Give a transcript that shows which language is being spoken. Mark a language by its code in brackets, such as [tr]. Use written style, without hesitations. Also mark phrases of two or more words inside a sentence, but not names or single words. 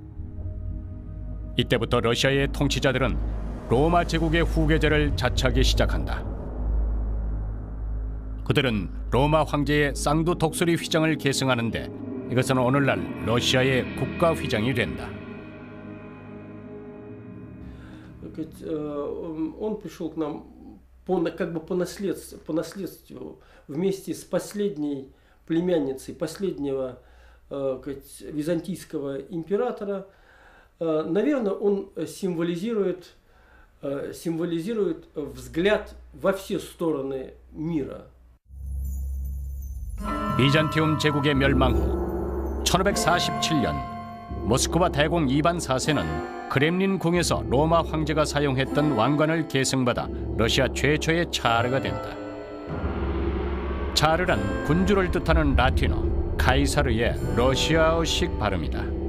[ko] 이때부터 러시아의 통치자들은 로마 제국의 후계자를 자처하기 시작한다. 그들은 로마 황제의 쌍두 독수리 휘장을 계승하는데 이것은 오늘날 러시아의 국가 휘장이 된다. [ru] Он пришел к нам как бы по наследству вместе с последней племянницей последнего византийского императора. Наверное, он символизирует взгляд во все стороны мира. [ko] 비잔티움 제국의 멸망 후 1547년 모스크바 대공 이반 4세는 크렘린 궁에서 로마 황제가 사용했던 왕관을 계승받아 러시아 최초의 차르가 된다. 차르란 군주를 뜻하는 라틴어 카이사르의 러시아어식 발음이다.